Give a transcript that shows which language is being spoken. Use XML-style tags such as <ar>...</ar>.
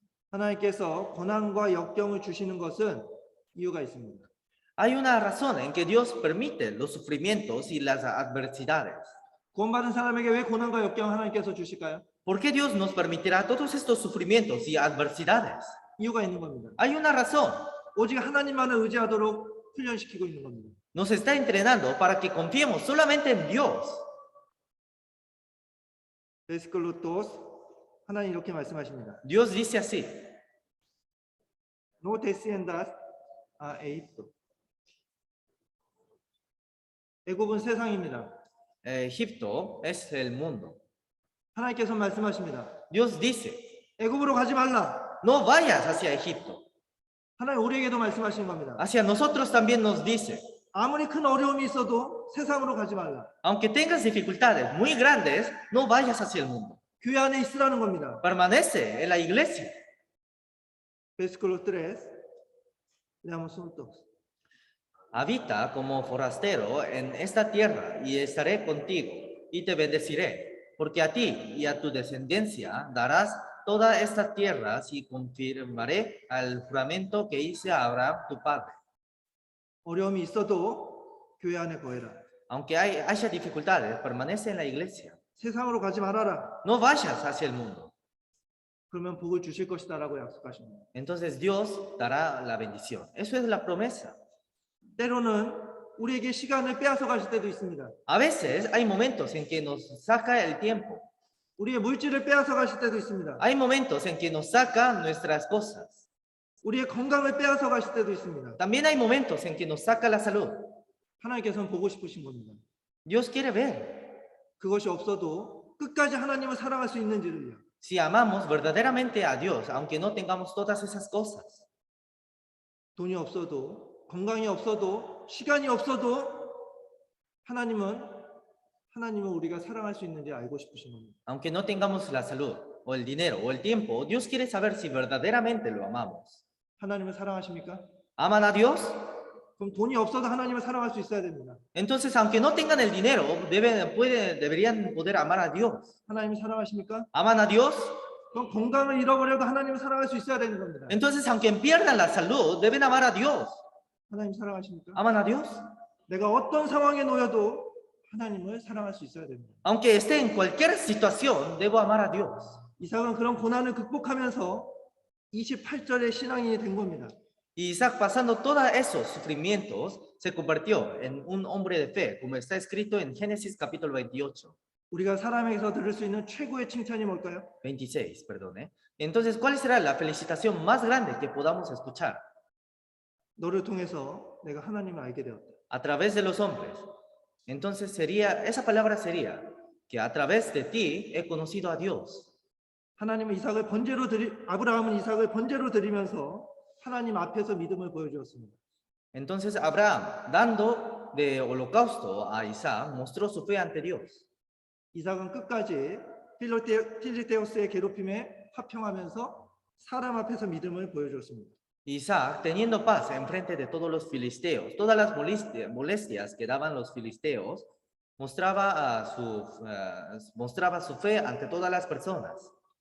<ko>하나님께서 고난과 역경을 주시는 것은 이유가 있습니다.</ko> <es>Hay una razón en que Dios permite los sufrimientos y las adversidades.</es> <ko>구원받은 사람에게 왜 고난과 역경 하나님께서 주실까요?</ko> <es>¿Por qué Dios nos permitirá todos estos sufrimientos y adversidades?</es> <ko>이유가 있는 겁니다.</ko> <es>Hay una razón.</es> <ko>오직 하나님만을 의지하도록 훈련시키고 있는 겁니다.</ko> <es>Nos está entrenando para que confiemos solamente en Dios.</es> <ko>베스클로토스 하나님 이렇게 말씀하십니다.</ko> <es>Dios dice así. No desciendas a Egipto.</es> <ko>애굽은 세상입니다.</ko> <es>Egipto es el mundo.</es> <ko>하나님께서 말씀하십니다.</ko> <es>Dios dice,</es> <ko>애굽으로 가지 말라.</ko> <es>no vayas hacia Egipto.</es> <ko>하나님 우리에게도 말씀하시는 겁니다.</ko> <es>Hacia nosotros también nos dice,</es> <ko>아무리 큰 어려움이 있어도 세상으로 가지 말라.</ko> <es>aunque tengas dificultades muy grandes, no vayas hacia el mundo.</es> <ko>교회 안에 있으라는 겁니다.</ko> <es>Permanece en la iglesia. 베스클로 3 leamos juntos. Habita como forastero en esta tierra y estaré contigo y te bendeciré, porque a ti y a tu descendencia darás toda esta tierra y confirmaré al juramento que hice a Abraham tu padre.</es> <ko>어려움이 있어도 교회 안에 거해라.</ko> <es>Aunque haya dificultades, permanece en la iglesia.</es> <ko>세상으로 가지 말아라.</ko> <es>No vayas hacia el mundo.</es> <ko>그러면 복을 주실 것이다라고 약속하십니다.</ko> <es>Entonces Dios dará la bendición. Eso es la promesa.</es> <ko>때로는 우리에게 시간을 빼앗아 가실 때도 있습니다.</ko> <es>A veces hay momentos en que nos saca el tiempo.</es> <ko>우리의 물질을 빼앗아 가실 때도 있습니다.</ko> <es>Hay momentos en que nos saca nuestras cosas.</es> <ko>우리의 건강을 빼앗아 가실 때도 있습니다.</ko> <es>También hay momentos en que nos saca la salud.</es> <ko>하나님께서는 보고 싶으신 겁니다.</ko> <es>Dios quiere ver</es> <ko>그것이 없어도 끝까지 하나님을 사랑할 수 있는지를요.</ko> <es>si amamos verdaderamente a Dios, aunque no tengamos todas esas cosas.</es> <ko>돈이 없어도 건강이 없어도 시간이 없어도 하나님은 우리가 사랑할 수 있는지 알고 싶으신 겁니다.</ko> <es>Aunque no tengamos la salud, o el dinero, o el tiempo, Dios quiere saber si verdaderamente lo amamos.</es> <ko>하나님을 사랑하십니까?</ko> <es>¿Aman a Dios?</es> <ko>그럼 돈이 없어도 하나님을 사랑할 수 있어야 됩니다.</ko> <es>Entonces, aunque no tengan el dinero, deberían poder amar a Dios.</es> <ko>하나님을 사랑하십니까?</ko> <es>¿Aman a Dios?</es> <ko>그럼 건강을 잃어버려도 하나님을 사랑할 수 있어야 되는 겁니다.</ko> <es>Entonces, aunque pierdan la salud, deben amar a Dios.</es> <ko>하나님 사랑하십니까?</ko> <es>¿Aman a Dios?</es> <ko>내가 어떤 상황에 놓여도 하나님을 사랑할 수 있어야 됩니다.</ko> <es>Aunque esté en cualquier situación, debo amar a Dios.</es> <ko>이삭은 그런 고난을 극복하면서 28절의 신앙인이 된 겁니다.</ko> <es>Y Isaac, pasando todos esos sufrimientos, se convirtió en un hombre de fe, como está escrito en Génesis capítulo 28.</es> <ko>우리가 사람에게서 들을 수 있는 최고의 칭찬이 뭘까요?</ko> <es>26, perdone. Entonces, ¿cuál será la felicitación más grande que podamos escuchar?</es> <ko>너를 통해서 내가 하나님을 알게 되었다.</ko> <es>A través de los hombres. Entonces esa palabra sería que a través de ti he conocido a Dios.</es> <ko>하나님은 아브라함은 이삭을 번제로 드리면서 하나님 앞에서 믿음을 보여주었습니다.</ko> <es>Entonces Abraham, dando de holocausto a Isaac, mostró su fe ante Dios.</es> <ko>이삭은 끝까지 필리테오스의 괴롭힘에 화평하면서 사람 앞에서 믿음을 보여주었습니다.</ko> <es>Isaac, teniendo paz en frente de todos los filisteos, todas las molestias que daban los filisteos, mostraba su fe ante todas las personas.</es>